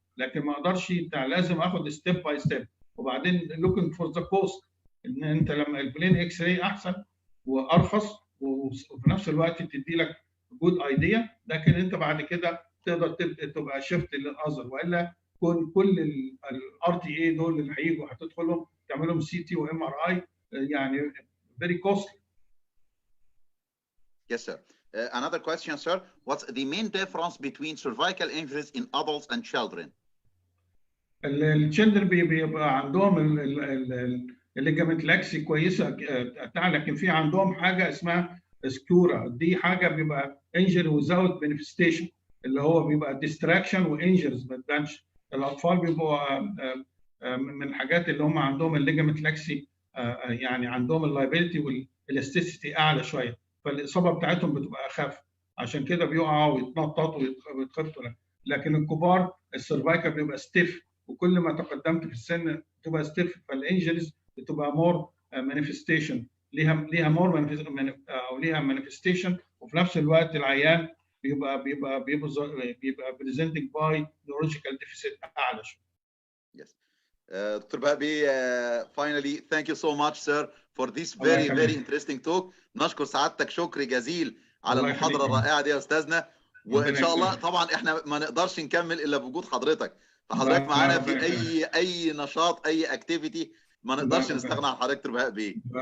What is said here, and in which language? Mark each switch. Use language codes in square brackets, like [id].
[ar] لكن ما اقدرش لازم اخد ستيب باي ستيب، وبعدين [en] looking for the cost, [ar] ان انت لما البلين اكس راي احسن وارخص وفي نفس الوقت بتدي لك جود ايديا، لكن انت بعد كده تقدر تبقى شيفت للاذر، والا كل الار تي اي دول اللي هيجوا هتدخلهم تعملهم سي تي وام ار اي يعني [en] very costly. Yes, sir. Another question, sir. What's the main difference between cervical injuries in adults and children? [ar] الchildren بيبقى عندهم الليجامنت لاكسي كويسه بتاع، لكن في عندهم حاجه اسمها سكورا، دي حاجه بيبقى انجري وزاوت مانيفستيشن، اللي هو بيبقى ديستراكشن وانجرز ما تبانش. الاطفال بيبقوا من الحاجات اللي هم عندهم الليجامنت لاكسي يعني عندهم اللايبيلتي والالاستيسيتي اعلى شويه، فالاصابه بتاعتهم بتبقى اخف، عشان كده بيقعوا ويتنططوا ويتخبطوا. لكن الكبار السيرفايكال بيبقى ستيف، وكل ما تقدمت في السن بتبقى ستيف، فالانجريز بتبقى مور مانيفستيشن، ليها مور او ليها مانيفستيشن، وفي نفس الوقت العيان بيبقى [en] presenting by neurological deficit [ar] اعلى شويه. [en] Yes. Dr. Bahaa, finally, thank you so much, sir, for this very interesting talk. [ar] نشكر سعادتك شكر جزيل على المحاضرة الرائعة دي يا أستاذنا، وإن شاء الله طبعا إحنا ما نقدرش نكمل إلا بوجود حضرتك، فحضرتك معانا في أي نشاط أي أكتيفيتي ما نقدرش نستغنى عن حضرتك دكتور بهاء بيه.